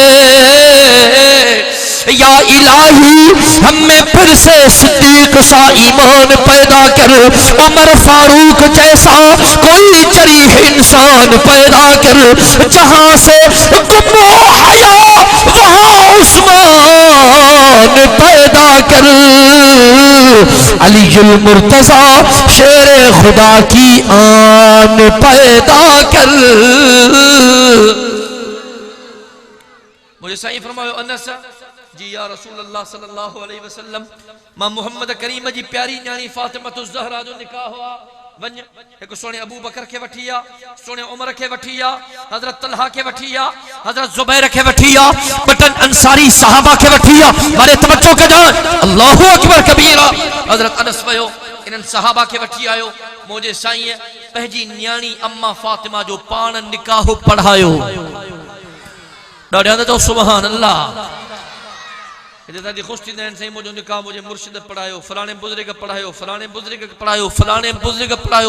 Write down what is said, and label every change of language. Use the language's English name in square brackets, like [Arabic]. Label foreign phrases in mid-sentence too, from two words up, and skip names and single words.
[Urdu] یا الٰہی ہمیں پھر سے صدیق سا ایمان پیدا کر، عمر فاروق جیسا کوئی جریح انسان پیدا کر، جہاں سے گم حیا وہاں عثمان پیدا کر. علی المرتضیٰ شیر خدا کی آن پیدا کر. [Sindhi] मुझे साईं फरमायो, अनस जी [Arabic] يا رسول الله صلى الله عليه وسلم, [Sindhi] मां मोहम्मद करीम जी प्यारी न्याणी फातिमतुज़ ज़हरा जो निकाह हुआ। वञ हिकु सुहिणे अबू बकर खे वठी आ, सुहिणे उमर खे वठी आ, हज़रत तलहा खे वठी आ, हज़रत ज़ुबैर खे वठी आ, बटन अंसारी सहाबा खे वठी आ। मारे तवज्जो कजो, [Arabic] الله أكبر كبيرا. [Sindhi] हज़रत अनस वयो इन्हनि सहाबा खे वठी आयो। मुंहिंजे साईं पंहिंजी न्याणी अम्मा फातिमा जो पाण निकाह पढ़ायो। ॾाढा त [Arabic] سبحان الله. [Sindhi] ख़ुश थींदा आहिनि, साईं मुंहिंजो निकाह मुंहिंजे मुर्शिद पढ़ायो, फलाणे बुज़ुर्ग पढ़ायो, फलाणे बुज़ुर्ग पढ़ायो, फलाणे बुज़ुर्ग पढ़ायो।